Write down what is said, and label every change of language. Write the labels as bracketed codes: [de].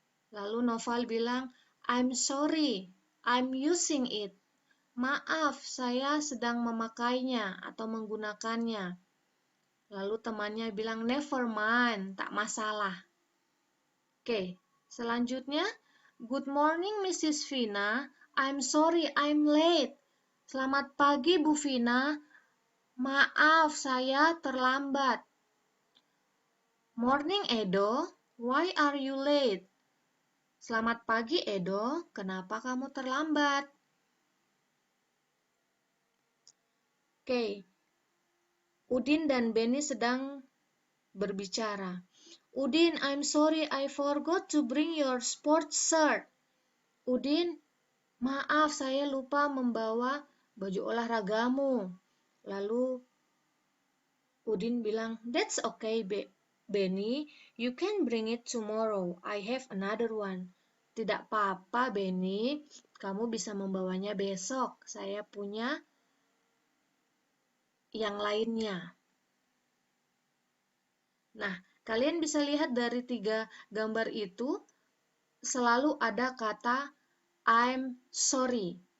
[id] Lalu Noval bilang, [en] "I'm sorry, I'm using it." [id] Maaf, saya sedang memakainya atau menggunakannya. Lalu temannya bilang, [en] "Never mind, [id] tak masalah." Oke, selanjutnya, [en] "Good morning, Mrs. Vina. I'm sorry, I'm late." [id] Selamat pagi, Bu Vina. Maaf, saya terlambat. [en] Morning, Edo. Why are you late? [id] Selamat pagi, Edo. Kenapa kamu terlambat? Oke, Udin dan Benny sedang berbicara. [en] "Udin, I'm sorry I forgot to bring your sports shirt." [id] Udin, maaf saya lupa membawa baju olahragamu. Lalu Udin bilang, [en] "That's okay, Benny. You can bring it tomorrow. I have another one." [id] Tidak apa-apa, Benny. Kamu bisa membawanya besok. Saya punya yang lainnya. Nah, kalian bisa lihat dari 3 gambar itu selalu ada kata [en] I'm sorry.